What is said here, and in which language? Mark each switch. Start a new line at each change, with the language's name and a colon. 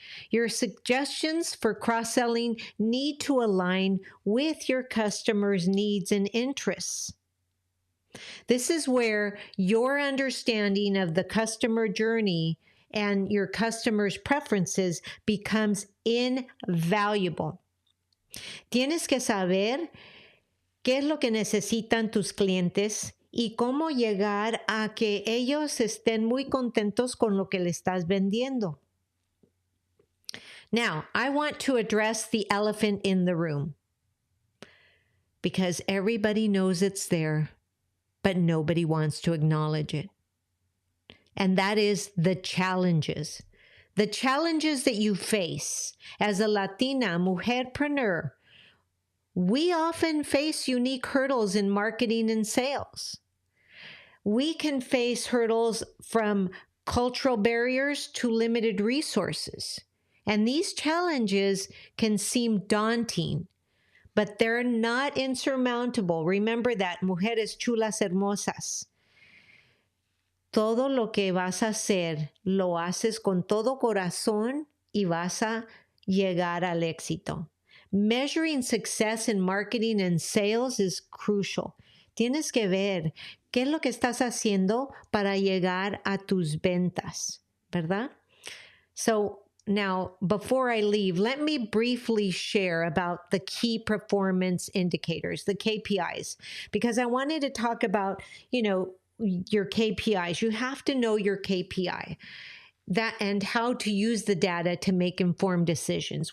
English: Your suggestions for cross-selling need to align with your customers' needs and interests. This is where your understanding of the customer journey and your customers' preferences becomes invaluable.
Spanish: Tienes que saber qué es lo que necesitan tus clientes y cómo llegar a que ellos estén muy contentos con lo que le estás vendiendo.
English: Now, I want to address the elephant in the room because everybody knows it's there, but nobody wants to acknowledge it. And that is the challenges. The challenges that you face as a Latina mujerpreneur. We often face unique hurdles in marketing and sales. We can face hurdles from cultural barriers to limited resources. And these challenges can seem daunting, but they're not insurmountable. Remember that,
Spanish: mujeres chulas hermosas. Todo lo que vas a hacer, lo haces con todo corazón y vas a llegar al éxito.
English: Measuring success in marketing and sales is crucial.
Spanish: Tienes que ver qué es lo que estás haciendo para llegar a tus ventas, ¿verdad?
English: So now, before I leave, let me briefly share about the key performance indicators, the KPIs, because I wanted to talk about, your KPIs. You have to know your KPI. That and how to use the data to make informed decisions.